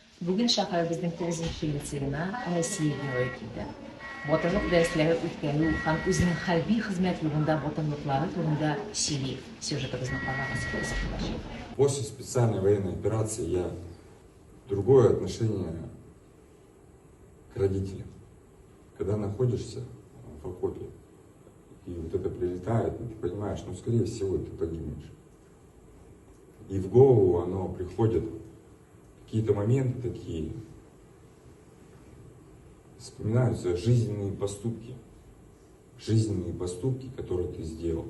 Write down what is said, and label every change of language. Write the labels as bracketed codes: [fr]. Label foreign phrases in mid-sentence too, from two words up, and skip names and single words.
[tt] Бүгін шәһәребезнең 9-нчы лицейына Россия герое килде. Батырлык дәресләре үткәрү һәм үзенең хәрби хезмәт юлында батырлыклары турында сөйли. Сюжетыбызны карагыз, кызыклы. [ru] После специальной военной операции я другое отношение к родителям. Когда находишься в окопе, и вот это прилетает, и ты понимаешь, ну, скорее всего, ты погибнешь. И в голову оно приходит, какие-то моменты такие, вспоминаются жизненные поступки, которые ты сделал.